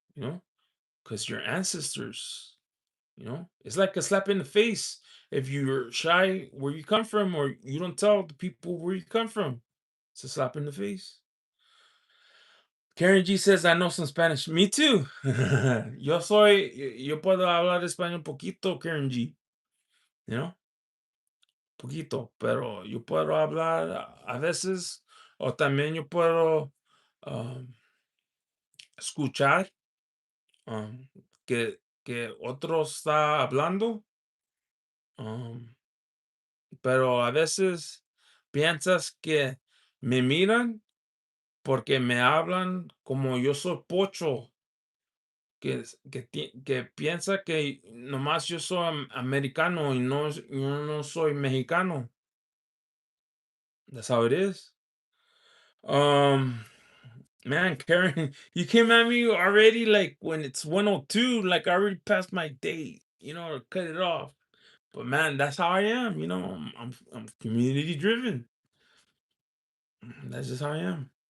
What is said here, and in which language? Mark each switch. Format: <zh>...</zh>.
<en>You know, because your ancestors. It's like a slap in the face if you're shy where you come from, or you don't tell the people where you come from. It's a slap in the face. Karen G says, I know some Spanish. Me too.</en> <es>Yo puedo hablar español poquito, Karen G.</es> <en>You know,</en> <es>poquito, pero yo puedo hablar a veces, o también yo puedo um, escuchar um, que otro está hablando, um, pero a veces piensas que me miran porque me hablan como yo soy pocho. Que piensa que nomás yo soy americano y yo no soy mexicano.</es> <en>That's how it is. Um, man, Karen, you came at me already like when it's 1:02, like I already passed my date, to cut it off. But man, that's how I am, I'm community driven. That's just how I am.</en>